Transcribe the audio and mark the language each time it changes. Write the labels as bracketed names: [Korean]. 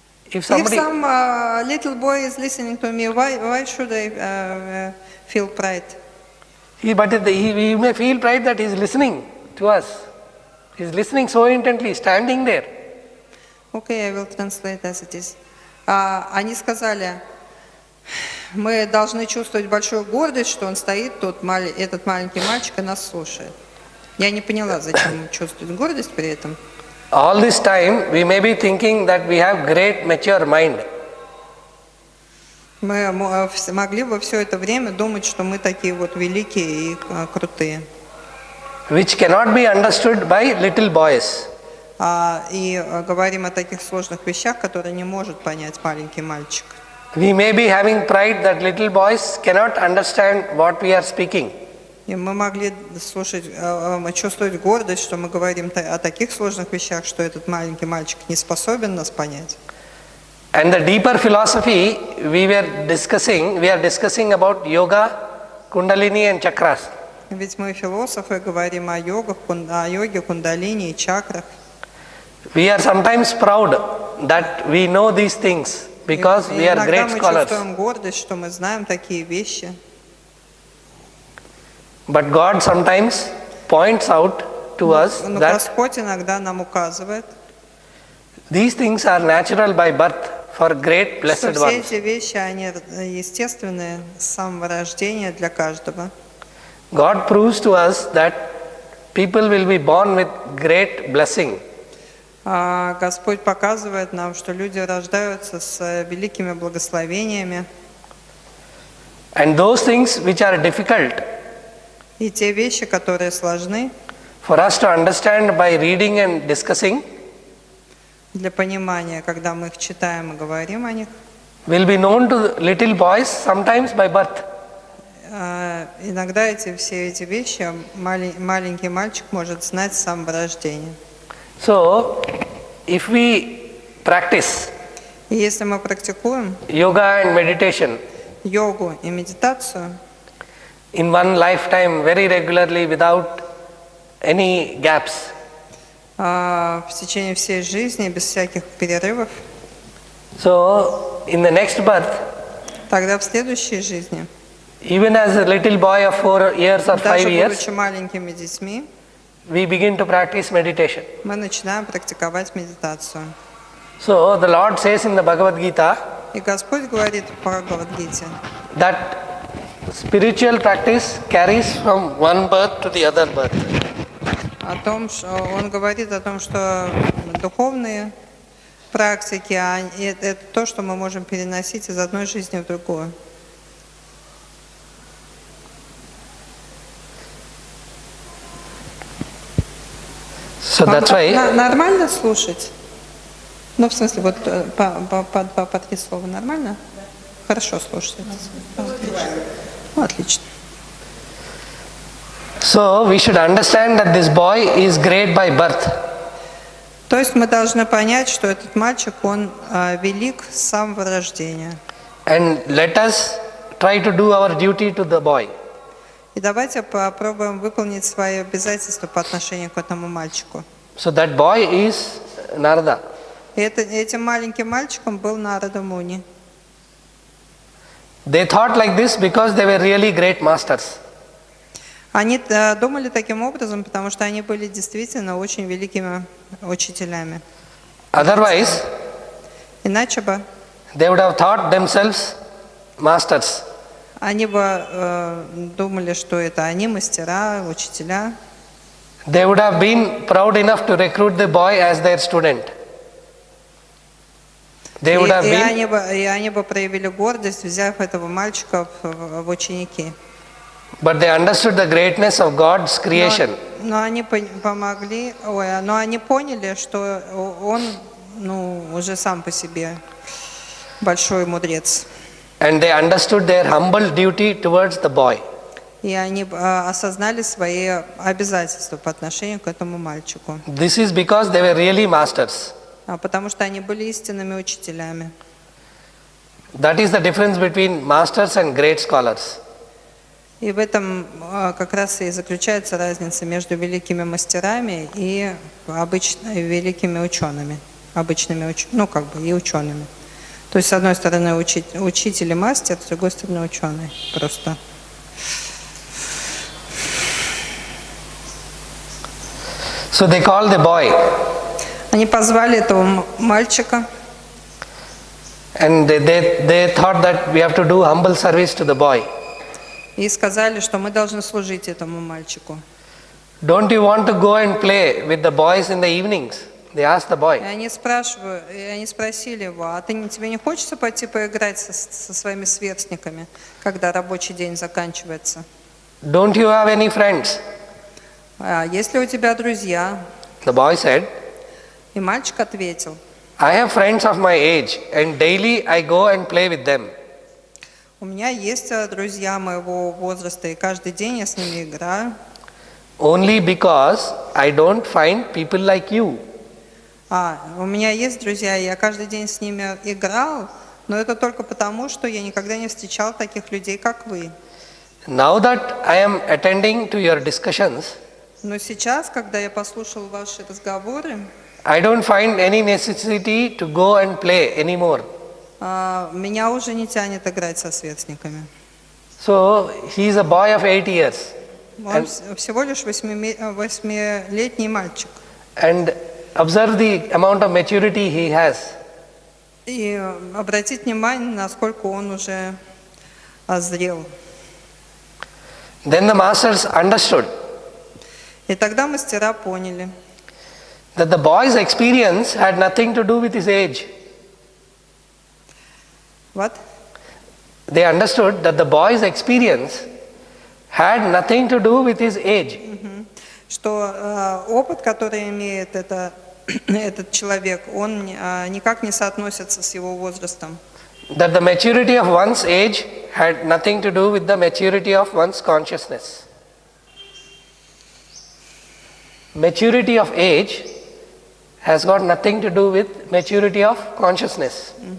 [English] if somebody, If some little boy is listening to me, why should I feel pride? he may feel pride that he is listening to us. He is listening so intently, standing there. Okay, I will translate as it is. [Russian] Они сказали, мы должны чувствовать большую гордость, что он стоит, этот маленький мальчик, и нас слушает. Я не поняла, зачем чувствовать гордость при этом. [English] All this time we may be thinking that we have great mature mind. [Russian] Мы могли бы все это время думать, что мы такие вот великие и крутые. [English] Which cannot be understood by little boys. [Russian] И говорим о таких сложных вещах, которые не может понять маленький мальчик. [English] We may be having pride that little boys cannot understand what we are speaking. [Russian] И мы могли чувствовать гордость, что мы говорим о таких сложных вещах, что этот маленький мальчик не способен нас понять. [English] And the deeper philosophy we are discussing about yoga, kundalini and chakras. [Russian] Ведь мы философы говорим о йоге, кундалини и чакрах. [English] We are sometimes proud that we know these things because we are great [Russian] Иногда мы [English] scholars. [Russian] чувствуем гордость, что мы знаем такие вещи. [English] But God sometimes points out to us [Russian] Но [English] that [Russian] Господь иногда нам указывает, [English] these things are natural by birth for great [Russian] что все [English] ones. [Russian] эти вещи, они естественные с самого рождения для каждого. [English] God proves to us that people will be born with great blessing. [Russian] Господь показывает нам, что люди рождаются с великими благословениями. [English] And those things which are difficult [Russian] И те вещи, которые сложны [English] for us to understand by reading and discussing, [Russian] для понимания, когда мы их читаем и говорим о них, [English] will be known to little boys sometimes by birth. [Russian] иногда все эти вещи маленький мальчик может знать с самого рождения. [English] So, if we practice [Russian] И если мы практикуем [English] yoga and meditation [Russian] йогу и медитацию [English] in one lifetime very regularly without any gaps, [Russian] в течение всей жизни, без всяких перерывов, [English] so in the next birth, [Russian] тогда в следующей жизни, [English] even as a little boy of 4 years or 5 [Russian] даже [English] years, [Russian] будучи маленькими детьми, [English] we begin to practice meditation. [Russian] мы начинаем практиковать медитацию. [English] So the Lord says in the Bhagavad Gita [Russian] И Господь говорит в Бхагавад-гите, [English] that spiritual practice carries from one birth to the other birth. [Russian] о том, что Он говорит о том, что духовные практики, это то, что мы можем переносить из одной жизни в другую. [English] So that's why [Russian] Нормально слушать? Ну, в смысле, вот по 3 слова нормально? Хорошо слушать. Отлично. Ну, отлично. [English] so we should understand that this boy is great by birth. [Russian] То есть мы должны понять, что этот мальчик, он велик с самого рождения. [English] And let us try to do our duty to the boy. [Russian] И давайте попробуем выполнить свои обязательства по отношению к этому мальчику. [English] So that boy is Narada. [Russian] И этим маленьким мальчиком был Нарада Муни. [English] They thought like this because they were really great masters. [Russian] Они думали таким образом, потому что они были действительно очень великими учителями. [English] Otherwise, [Russian] Иначе бы [English] they would have thought themselves masters. [Russian] они бы думали, что это они мастера, учителя. [English] They would have been proud enough to recruit the boy as their student. They would have been, [Russian] И они бы проявили гордость, взяв этого мальчика в ученики. [English] but they understood the greatness of God's creation. [Russian] Но они но они поняли, что он, уже сам по себе большой мудрец. [English] And they understood their humble duty towards the boy. [Russian] И они осознали свои обязательства по отношению к этому мальчику. [English] This is because they were really masters. [Russian] Потому что они были истинными учителями. [English] That is the difference between masters and great scholars. [Russian] И в этом как раз и заключается разница между великими мастерами и великими учеными, обычными и учеными. То есть с одной стороны учитель и мастер, с другой стороны ученый. Просто. [English] So they called the boy. [Russian] Они позвали этого мальчика. [English] And they thought that we have to do humble service to the boy. [Russian] И сказали, что мы должны служить этому мальчику. [English] Don't you want to go and play with the boys in the evenings? They asked the boy. [Russian] И они спросили его, а тебе не хочется пойти поиграть со своими сверстниками, когда рабочий день заканчивается? [English] Don't you have any friends? [Russian] А есть ли у тебя друзья? [English] The boy said, [Russian] И мальчик ответил, [English] I have friends of my age and daily I go and play with them. [Russian] у меня есть друзья моего возраста, и каждый день я с ними играю. [English] Only because I don't find people like you. [Russian] У меня есть друзья, и я каждый день с ними играл, но это только потому, что я никогда не встречал таких людей, как вы. [English] Now that I am attending to your discussions, [Russian] Но сейчас, когда я послушал ваши разговоры, [English] I don't find any necessity to go and play anymore. [Russian] меня уже не тянет играть со сверстниками. [English] So he is a boy of 8 years. [Russian] Он всего лишь 8-летний мальчик. [English] And observe the amount of maturity he has. [Russian] И обратить внимание, насколько он уже озрел. [English] Then the masters understood [Russian] И тогда мастера поняли, [English] that the boy's experience had nothing to do with his age. what? they understood that the boy's experience had nothing to do with his age. [Russian] Что опыт, который имеет этот человек, он никак не соотносится с его возрастом. [English] That the maturity of one's age had nothing to do with the maturity of one's consciousness. Maturity of age has got nothing to do with maturity of consciousness.